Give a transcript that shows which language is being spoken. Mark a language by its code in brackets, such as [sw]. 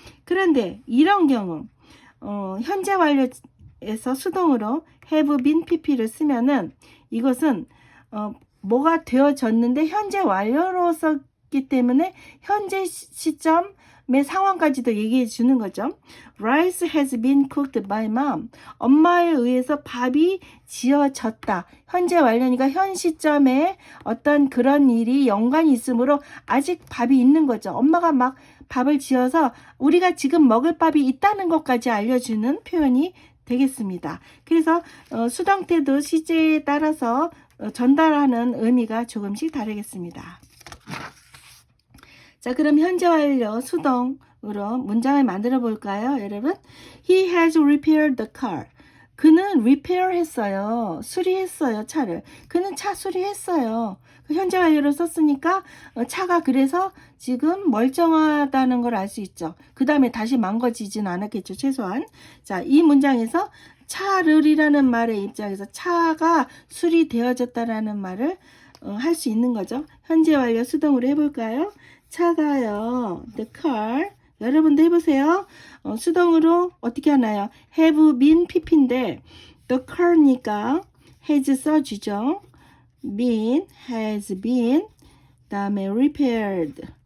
[ko] 그런데 이런 경우 현재 완료에서 수동으로 have been pp를 쓰면은 이것은 뭐가 되어졌는데 현재 완료로 썼기 때문에 현재 시점의 상황까지도 얘기해 주는 거죠. [en] Rice has been cooked by mom. [ko] 엄마에 의해서 밥이 지어졌다. 현재 완료니까 현 시점에 어떤 그런 일이 연관이 있으므로 아직 밥이 있는 거죠. 엄마가 막 밥을 지어서 우리가 지금 먹을 밥이 있다는 것까지 알려주는 표현이 되겠습니다. 그래서 수동태도 시제에 따라서 전달하는 의미가 조금씩 다르겠습니다. 자, 그럼 현재 완료 수동으로 문장을 만들어 볼까요, 여러분? [en] He has repaired the car. [ko] 그는 repair 했어요. 수리했어요, 차를. 그는 차 수리했어요. 현재 완료로 썼으니까 차가 그래서 지금 멀쩡하다는 걸 알 수 있죠. 그 다음에 다시 망가지진 않았겠죠, 최소한. 자, 이 문장에서 차를이라는 말의 입장에서 차가 수리되어졌다라는 말을 할 수 있는 거죠. 현재 완료 수동으로 해볼까요? 차가요. [en] The car. [ko] 여러분도 해보세요. 수동으로 어떻게 하나요? have been pp인데 the car니까 has 써주죠. [en] been, has been, [ko] 다음에 [en] repaired.